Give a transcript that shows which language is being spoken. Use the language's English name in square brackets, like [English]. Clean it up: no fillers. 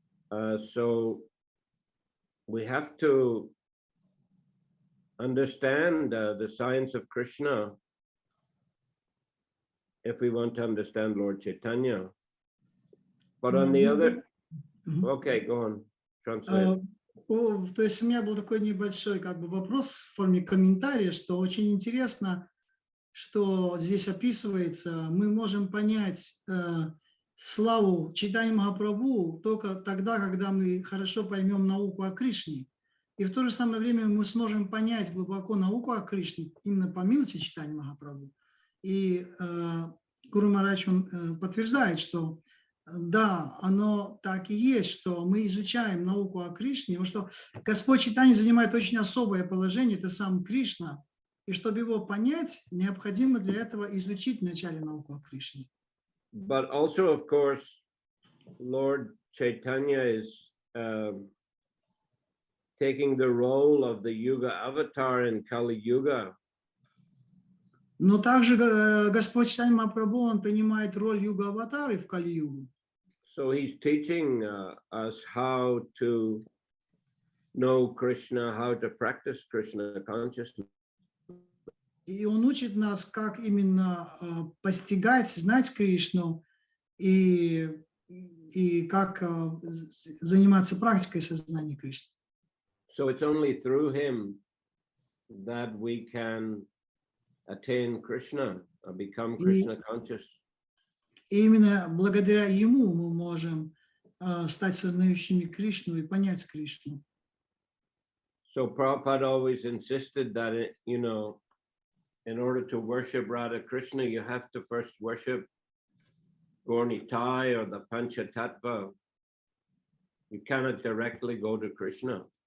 [English] So we have to understand the science of Krishna if we want to understand Lord Chaitanya. But on the other, okay, go on, translate. [Russian] То есть у меня был такой небольшой вопрос в форме комментария, что очень интересно, что здесь описывается. Мы можем понять славу Чайтаньи Махапрабху только тогда, когда мы хорошо поймем науку о Кришне. И в то же самое время мы сможем понять глубоко науку о Кришне именно по милости Чайтаньи Махапрабху. И Гуру Махарадж, он подтверждает, что да, оно так и есть, что мы изучаем науку о Кришне, потому что Господь Чайтанья занимает очень особое положение, это сам Кришна. И чтобы его понять, необходимо для этого изучить вначале науку о Кришне. [English] But also, of course, Lord Chaitanya is taking the role of the Yuga avatar in Kali Yuga. [Russian] Но также Господь Чайтанья Махапрабху, он принимает роль юга-аватары в Кали-югу. [English] So he's teaching us how to know Krishna, how to practice Krishna consciousness. [Russian] И он учит нас, как именно постигать, знать Кришну и как заниматься практикой сознания Кришны. [English] So it's only through him that we can attain Krishna, become Krishna conscious. [Russian] И именно благодаря ему мы можем стать сознающими Кришну и понять Кришну. [English] So Prabhupada always insisted that, you know, in order to worship Radha Krishna, you have to first worship Gornitai or the Panchatattva. You cannot directly go to Krishna.